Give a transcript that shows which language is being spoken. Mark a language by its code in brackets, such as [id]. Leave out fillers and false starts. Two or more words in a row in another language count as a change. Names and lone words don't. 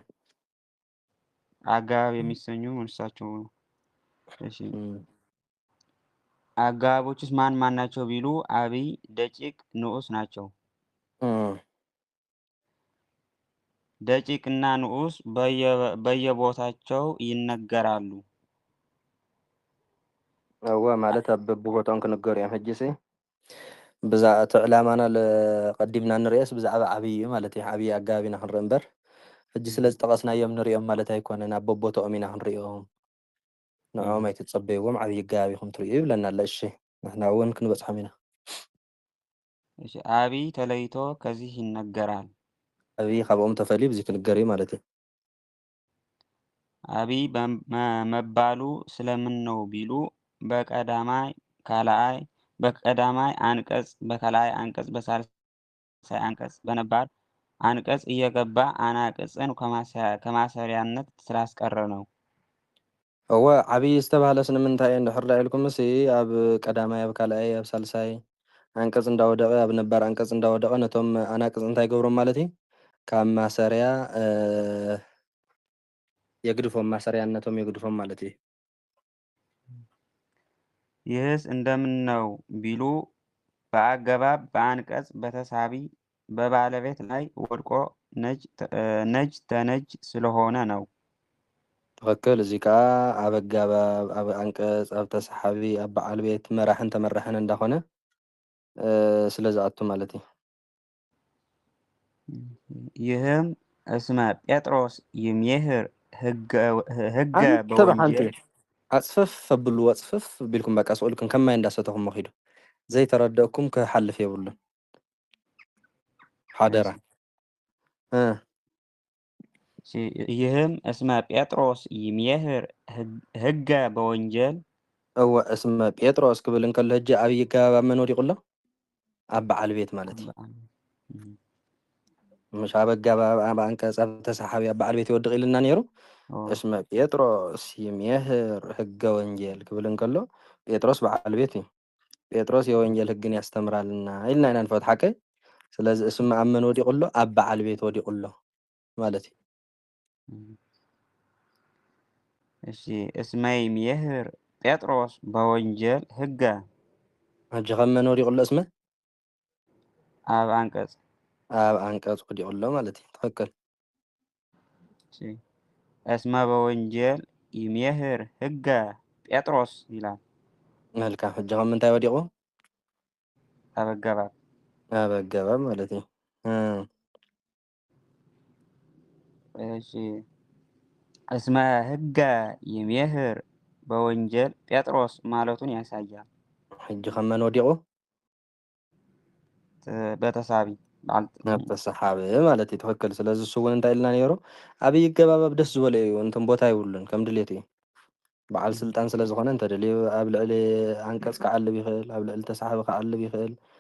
[am] አገባብ የሚሰኙ እርሳቸው። እሺ አገባቦችስ ማን ማን ናቸው ቢሉ አብይ፣ ደቂቅ፣ ንዑስ ናቸው። ደቂቅ እና ንዑስ በየቦታቸው ይነገራሉ። [ti] እወ ማለት በቦታውን ክነገሩ እዮም ሕጂሲ ብዛ እቲ ዕላማና ቀዲምና ንሪአስ ብዛዕባ ዓብይ ማለት እዩ። ዓብይ ኣገባብ ኢና ክንርኢ እምበር ሕጂ ስለ ዝጠቐስናዮም ንሪኦም ማለት ኣይኮነን። ኣብ በቦትኦም ኢና ክንሪኦም። ንዖም ኣይትፀበይዎም ዓብይ ኣገባብ ኢኹም ትርእዩ ይብለና ኣሎ። እሺ ንሕና እውን ክንበፅሖም ኢና። [am] እሺ አብይ ተለይቶ ከዚህ ይነገራል። [ti] ዓብይ ካብኦም ተፈልዩ ብዚ ክንገር እዩ ማለት እዩ። [am] አብይ መባሉ ስለምን ነው ቢሉ በቀዳማይ አንቀጽ፣ በከላይ አንቀጽ፣ በሳልሳይ አንቀጽ፣ በነባር አንቀጽ እየገባ አናቅጽን ከማሰሪያነት ስላስቀረ ነው። [ti] እወ ዓብይ ዝተባሃለ ስለምንታይ እንድሕር ኢልኩም እሲ ኣብ ቀዳማይ፣ ኣብ ካልኣይ፣ ኣብ ሳልሳይ አንቀጽ እንዳወደቀ ኣብ ነባር አንቀጽ እንዳወደቀ ነቶም አናቅጽ እንታይ ገብሮም ማለት እዩ ካብ ማሰሪያ የግድፎም ማሰሪያነቶም የግድፎም ማለት እዩ። [am] ይህስ እንደምን ነው ቢሉ በአገባብ በአንቀጽ በተሳቢ በባለቤት ላይ ወድቆ ነጅ ተነጅ ስለሆነ ነው። [ti] ትክክል። እዚ ከዓ ኣብ ኣገባብ፣ ኣብ አንቀጽ፣ ኣብ ተሰሓቢ፣ ኣብ በዓል ቤት መራሕን ተመራሕን እንዳኾነ ስለ ዝኣቱ ማለት እዩ። [gez] ይህም እስመ ጴጥሮስ ይሜህር ህገ በወንጌል በወንጌል [ti] ኣፅፍፍ ኣብልዎ ፅፍፍ ቢልኩም በቃ ስእልኩም ከማይ እንዳሰተኹም መኺዱ ዘይተረደእኩም ክሓልፍ የብሉን ሓደራ። [gez] ይህም እስመ ጴጥሮስ ይሜህር ህገ በወንጌል [ti] እወ [gez] እስመ ጴጥሮስ [ti] ክብል እንከሎ ሕጂ ዓብይ ኣገባብ ኣብ መን ወዲቁ ኣሎ? ኣብ በዓል ቤት ማለት እዩ። مش ኣብ ኣገባብ ኣብ አንቀጽ ኣብ ተሰሓቢ ኣብ በዓል ቤት ይወድቅ ኢልና ነይሩ። [gez] እስመ ጴጥሮስ ይሜህር ህገ ወንጌል [ti] ክብል እንከሎ ጴጥሮስ በዓል ቤት እዩ። [am] ጴጥሮስ የወንጌል ህግን ያስተምራልና [ti] ኢልና ኢና ንፈት ሓቀይ። ስለዚ እስመ ኣብ መን ወዲቁ ኣሎ? ኣብ በዓል ቤት ወዲቁ ኣሎ ማለት እዩ። [gez] እሺ እስመ ይሜህር ጴጥሮስ በወንጌል ህገ [ti] ሕጂ ከም መን ወዲቁ ኣሎ? እስመ ኣብ አንቀጽ ኣብ አንቀጽ ወዲቁ ኣሎ ማለት እዩ። ትክክል። [gez] እስመ በወንጌል ይሜህር ህገ ጴጥሮስ ይላል። [ti] መልካም። ሕጂ ከም ምንታይ ወዲቁ? ኣብ ኣገባብ ኣብ ኣገባብ ማለት እዩ። [gez] እሺ እስመ ህገ ይሜህር በወንጌል ጴጥሮስ [am] ማለቱን ያሳያል። [ti] ሕጂ ከም መን ወዲቁ? [am] በተሳቢ [ti] ተሰሓቢ ማለት እዩ። ትክክል። ስለዚ እሱ እውን እንታይ ኢልና ነይሩ ዓብይ ኣገባብ ኣብ ደስ ዝበለ እዩ እንትን ቦታ ይብሉን ከም ድሌት እዩ። በዓል ስልጣን ስለ ዝኾነ እንተደልዩ ኣብ ልዕሊ አንቀጽ ክዓልብ ይኽእል፣ ኣብ ልዕሊ ተሰሓቢ ክዓልብ ይኽእል።